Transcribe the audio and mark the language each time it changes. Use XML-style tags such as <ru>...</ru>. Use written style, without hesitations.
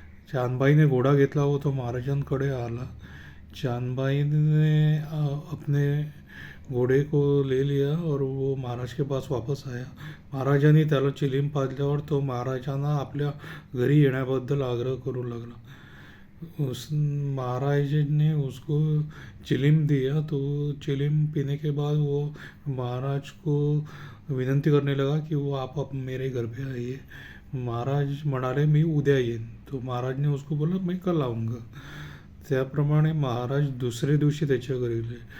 <hi>चांदबाई ने घोड़ा</hi> <mr>घेतला व तो महाराजांकडे आला।</mr> <hi>चांदबाई ने अपने घोड़े को ले लिया और वो महाराज के पास वापस आया।</hi> <mr>महाराजांनी त्याला चिलीम पाजल्यावर तो महाराजांना आपल्या घरी येण्याबद्दल आग्रह करू लागला।</mr> <hi>उस महाराज ने उसको चिलीम दिया। तो चिलीम पीने के बाद वो महाराज को विनंती करने लगा कि वो आप मेरे घर पे आइए।</hi> <mr>महाराज म्हणाले, मी उद्या येईन।</mr> <hi>तो महाराज ने उसको बोला, मैं कल आऊँगा।</hi> <mr>त्याप्रमाणे महाराज दुसरे दिवशी त्याच्या घरी गेले।</mr>